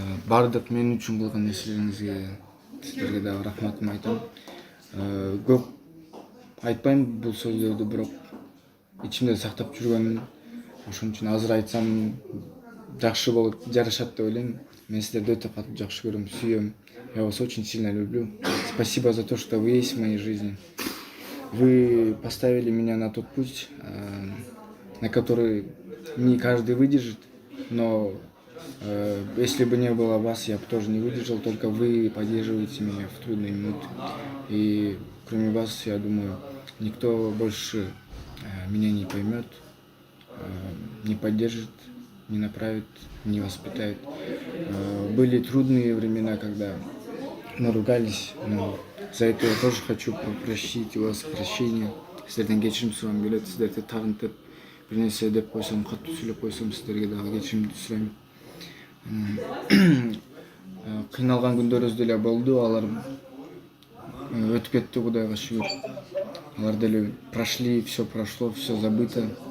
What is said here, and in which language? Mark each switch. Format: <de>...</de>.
<ky>Бардык мен үчүн кылган нерселериңизге сиздерге дагы рахматымды айтам. Көп айтпайм бул сөздөрдү, бирок ичимде сактап жүргөнмүн. Ошон үчүн азыр айтсам жакшы болот, жарашат деп ойлойм. Мен сиздерди өтө катуу жакшы көрөм, сүйөм.</ky> <ru>Я вас очень сильно люблю. Спасибо за то, что вы есть в моей жизни. Вы поставили меня на тот путь, на который не каждый выдержит, но если бы не было вас, я бы тоже не выдержал, только вы поддерживаете меня в трудные минуты. И кроме вас, я думаю, никто больше меня не поймет, не поддержит, не направит, не воспитает. Были трудные времена, когда мы ругались, но за это я тоже хочу попросить у вас прощения.</ru> <ky>Сиздерден кечирим сурагым келет, сиздерди тагынтып бир нерсе деп койсом, катуу сүйлөп койсом, сиздерге дагы кечиримди сурайм. Кыйналган күндөрүбүз деле болду, алар өтүп кетти, Кудайга шүгүр. Алар деле</ky> <ru>прошли, все прошло, все забыто.</ru>